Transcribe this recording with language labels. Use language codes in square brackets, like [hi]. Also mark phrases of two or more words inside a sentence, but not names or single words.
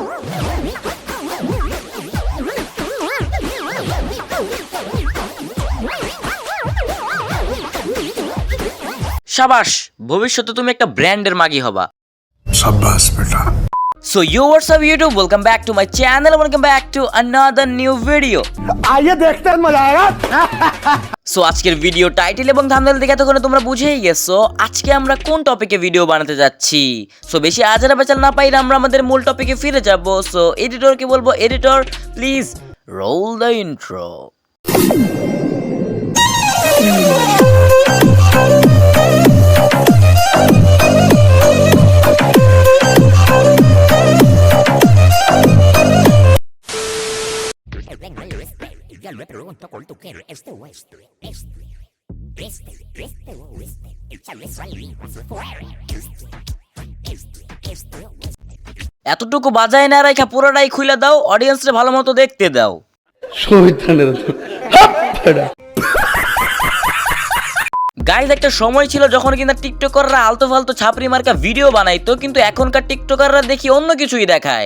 [bn] শাবাশ, ভবিষ্যতে তুমি একটা ব্র্যান্ডের মাগি হবা। [hi] शाबाश बेटा। [en] So yo, what's up YouTube? Welcome back to my channel. Welcome back to another new video. [hi] आइए देखते हैं मजा आएगा। [bn] So আজকের ভিডিও টাইটেল এবং থাম্বনেল দেখে তখন তোমরা বুঝেই গেছো আজকে আমরা কোন টপিকে ভিডিও বানাতে যাচ্ছি। সো বেশি আজারা বেচাল না পাইলে আমরা আমাদের মূল টপিকে ফিরে যাব। সো এডিটরকে বলবো, [en] editor please roll the intro. [es] Yo le pregunto cuál tú quieres, este o este, échale saliva si fuera, [bn] এতটুকু বাজায় না রাখা পুরোটাই খুলে দাও, অডিয়েন্সরে ভালো মতো দেখতে দাও। গাইজ, একটা সময় ছিল যখন কিনা টিকটকাররা আলতু ফালতু ছাপরি মার্কা ভিডিও বানাইতো, কিন্তু এখনকার টিকটকাররা দেখি অন্য কিছুই দেখায়।